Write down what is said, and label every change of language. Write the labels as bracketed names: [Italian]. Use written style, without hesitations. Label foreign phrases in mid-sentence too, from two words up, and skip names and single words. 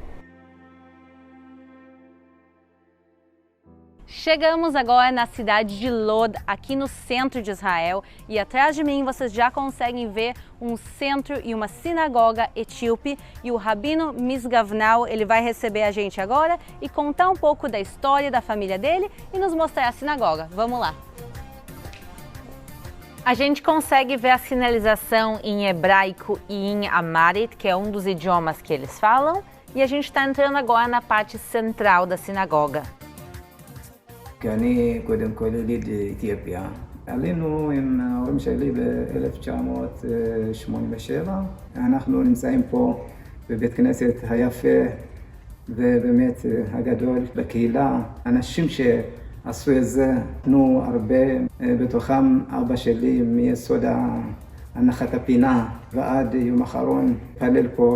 [Portuguese] Chegamos agora na cidade de Lod, aqui no centro de Israel, e atrás de mim vocês já conseguem ver um centro e uma sinagoga etíope, e o Rabino Misgavnal, ele vai receber a gente agora e contar um pouco da história da família dele e nos mostrar a sinagoga. Vamos lá! A gente consegue ver a sinalização em hebraico e em Amharic, que é um dos idiomas que eles falam, e a gente está entrando agora na parte central da sinagoga. [Hebrew] אני קודם כל יליד אתיופיה. עלינו עם ההורים שלי ב-1987. אנחנו נמצאים פה בבית כנסת היפה ובאמת הגדול בקהילה. אנשים שעשו את זה נתנו הרבה, בתוכם אבא שלי מיסוד הנחת הפינה ועד יום האחרון פלל פה.